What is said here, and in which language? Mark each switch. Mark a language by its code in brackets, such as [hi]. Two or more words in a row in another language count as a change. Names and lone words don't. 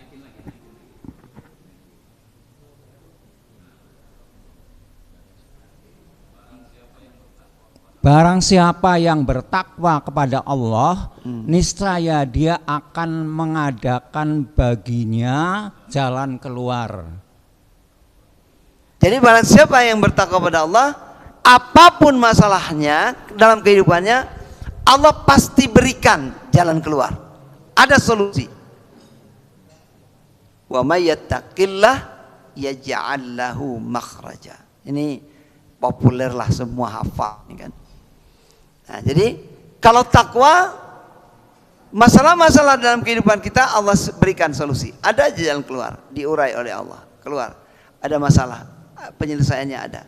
[id] barang siapa yang bertakwa kepada Allah, niscaya dia akan mengadakan baginya jalan keluar. Jadi barang siapa yang bertakwa kepada Allah, apapun masalahnya dalam kehidupannya, Allah pasti berikan jalan keluar. Ada solusi. [ar] ومن يتق الله يجعل له مخرجا. [id] Ini populer lah, semua hafal ini kan. Nah, jadi kalau takwa, masalah-masalah dalam kehidupan kita Allah berikan solusi. Ada aja jalan keluar, diurai oleh Allah. Keluar. Ada masalah, penyelesaiannya ada.